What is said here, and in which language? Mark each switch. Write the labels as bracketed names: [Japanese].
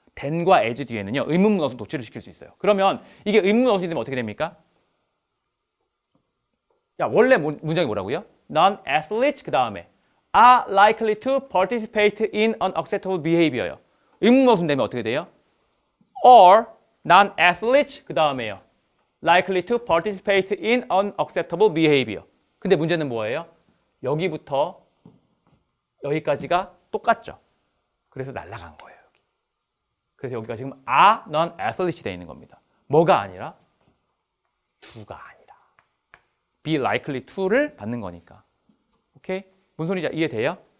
[Korean] then과 as 뒤에는요. 의문문 어순 도치를 시킬 수 있어요. 그러면 이게 의문문 어순이 되면 어떻게 됩니까? 야, 원래 문장이 뭐라고요? [English] Non-athletes [Korean] 그 다음에 [English] are likely to participate in unacceptable behavior요. [Korean] 의문문 어순 되면 어떻게 돼요? [English] or non-athletes [Korean] 그 다음에요. [English] likely to participate in unacceptable behavior. [Korean] 근데 문제는 뭐예요? 여기부터 여기까지가 똑같죠. 그래서 날아간 거예요. 여기. 그래서 여기가 지금 [English] are non-athletes [Korean] 이 되어 있는 겁니다. 뭐가 아니라? to가 아니라. be likely to를 받는 거니까. 오케이? 무슨 소리죠? 이해돼요?